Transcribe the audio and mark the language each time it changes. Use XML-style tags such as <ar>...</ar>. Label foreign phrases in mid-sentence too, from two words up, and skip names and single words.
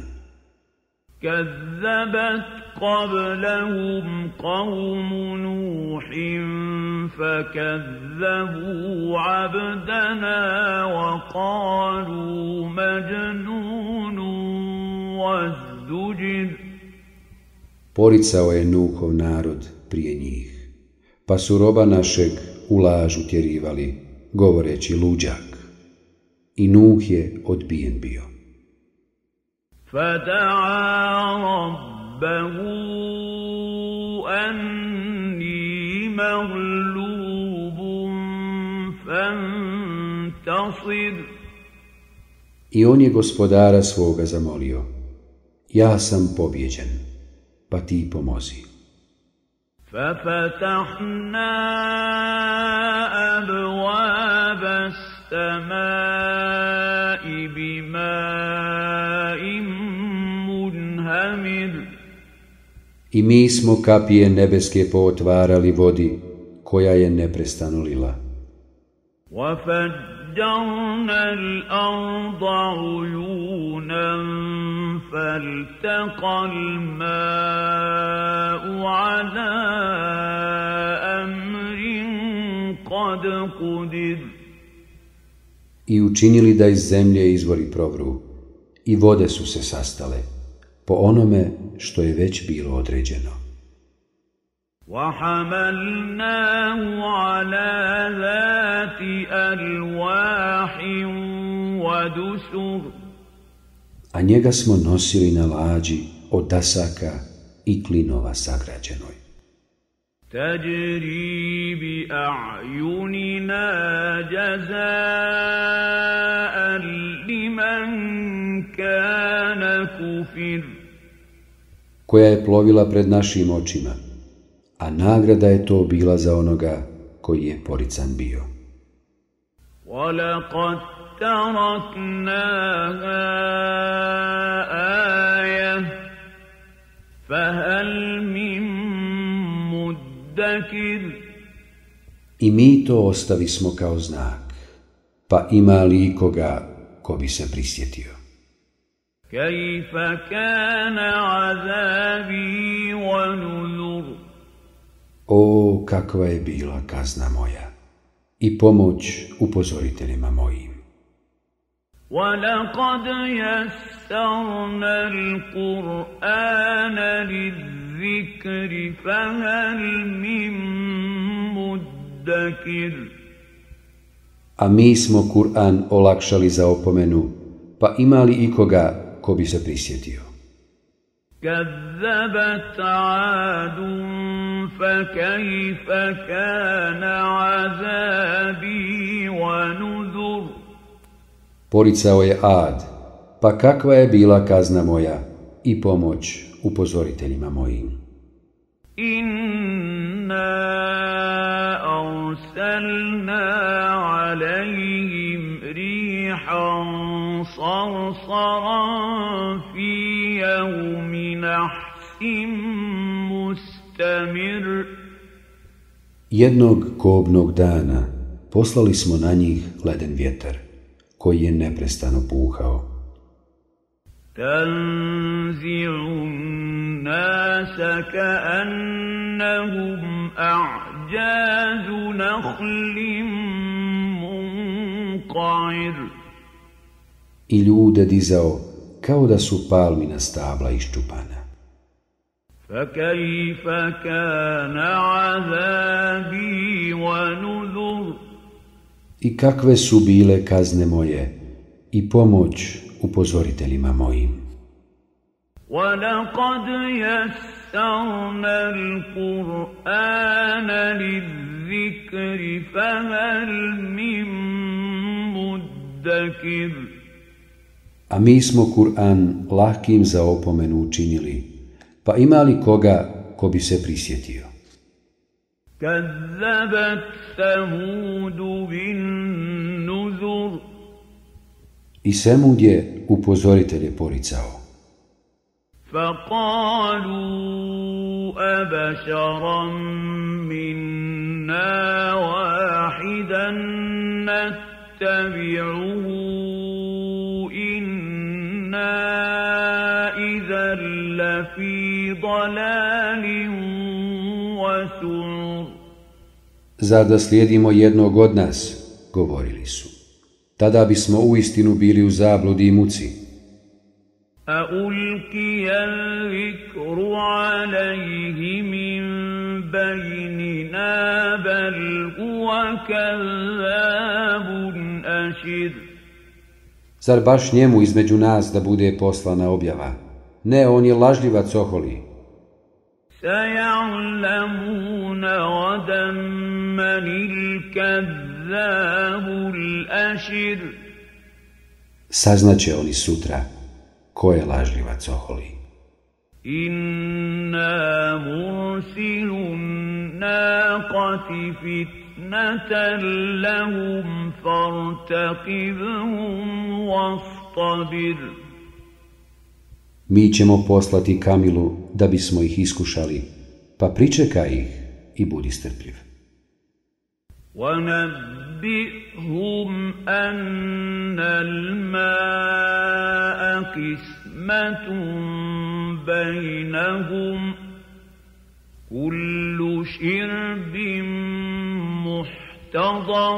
<ar>كذبت قبلهم قوم نوح فكذبوا عبدنا وقالوا مجنون وازدجر.</ar> <bs>Poricao je Nuhov narod prije njih, pa su roba našeg u laž utjerivali, govoreći luđak. I Nuh je odbijen bio.</bs> <ar>فدعا ربه أني مغلوب فانتصر.</ar> <bs>I on je gospodara svoga zamolio: ja sam pobjeđen, pa ti pomozi.</bs> <ar>ففتحنا أبواب السماء بماء منهمر.</ar> <bs>I mi smo kapije nebeske pootvarali vodi koja je neprestano lila.</bs> <ar>وفجرنا الأرض عيونا فالتقى الماء على أمر قد قدر.</ar> <bs>I učinili da iz zemlje izvori provru, i vode su se sastale, po onome što je već bilo određeno.</bs> <ar>وَحَمَلْنَاهُ عَلَى ذَاتِ أَلْوَاحٍ وَدُسُرٍ.</ar> <bs>A njega smo nosili na lađi od dasaka i klinova sagrađenoj.</bs> <ar>تَجْرِي بِأَعْيُنِنَا جَزَاءً لِمَنْ كَانَ كُفِرٍ.</ar> <bs>Koja je plovila pred našim očima, a nagrada je to bila za onoga koji je porican bio.</bs> <ar>وَلَقَدْ تَرَكْنَاهَا آيَةً فَهَلْ مِن مُدَّكِرٍ.</ar> <bs>I mi to ostavismo kao znak, pa ima li ikoga ko bi se prisjetio?</bs> <ar>كَيْفَ كَانَ عَذَابِي وَنُذُرِ.</ar> <bs>O, kakva je bila kazna moja i pomoć upozoriteljima mojim.</bs> <ar>وَلَقَدْ يَسَّرْنَا الْقُرْآنَ لِلذِّكْرِ فَهَلْ مِن مُدَّكِرٍ.</ar> <bs>A mi smo Kur'an olakšali za opomenu, pa ima li ikoga ko bi se prisjetio?</bs> <ar>كَذَّبَتْ عَادٌ فَكَيْفَ كَانَ عَذَابِي وَنُذُرِ.</ar> <bs>Poricao je Ad, pa kakva je bila kazna moja i pomoć upozoriteljima mojim.</bs> <ar>إِنَّا أَرْسَلْنَا عَلَيْهِمْ رِيحًا صَرْصَرًا فِي يَوْمِ نَحْسٍ مُسْتَمِرٍ.</ar> <bs>Jednog kobnog dana poslali smo na njih leden vjetar, koji je neprestano puhao.</bs> <ar>تَنزِعُ النَّاسَ كَأَنَّهُمْ أَعْجَازُ نَخْلٍ مُنقَعِرٍ.</ar> <bs>I ljude dizao kao da su palmina stabla iščupana.</bs> <ar>فَكَيْفَ كَانَ عَذَابِي وَنُذُرِ.</ar> <bs>I kakve su bile kazne moje i pomoć upozoriteljima mojim.</bs> <ar>وَلَقَدْ يَسَّرْنَا الْقُرْآنَ لِلذِّكْرِ فَهَلْ مِن مُدَّكِرٍ.</ar> <bs>A mi smo Kur'an lahkim za opomenu učinili, pa ima li koga ko bi se prisjetio?</bs> <ar>كَذَّبَتْ ثَمُودُ بِالنُّذُرِ.</ar> <bs>I Semud je upozoritelje poricao.</bs> <ar>فَقَالُوا أَبَشَرًا مِنَّا وَاحِدًا نَتَّبِعُهُ إِنَّا إِذًا لَّفِي ضَلَالٍ وَسُعُرٍ.</ar> <bs>Zar da slijedimo jednog od nas, govorili su. Tada bismo uistinu bili u zabludi i muci.</bs> <ar>أَأُلْقِيَ الذِّكْرُ عَلَيْهِ مِن بَيْنِنَا بَلْ هُوَ كَذَّابٌ أَشِرٌ.</ar> <bs>Zar baš njemu između nas da bude poslana objava? Ne, on je lažljivac oholi.</bs> <ar>سَيَعْلَمُونَ غَدًا مَّنِ الْكَذَّابُ الْأَشِرُ.</ar> <bs>Saznaće oni sutra ko je lažljivac oholi.</bs> <ar>إِنَّا مُرْسِلُو النَّاقَةِ فِتْنَةً لَّهُمْ فَارْتَقِبْهُمْ وَاصْطَبِرْ.</ar> <bs>Mi ćemo poslati kamilu da bismo ih iskušali, pa pričekaj ih i budi strpljiv.</bs> <ar>وَنَبِّئْهُمْ أَنَّ الْمَاءَ قِسْمَةٌ بَيْنَهُمْ كُلُّ شِرْبٍ مُحْتَضَرٍ.</ar>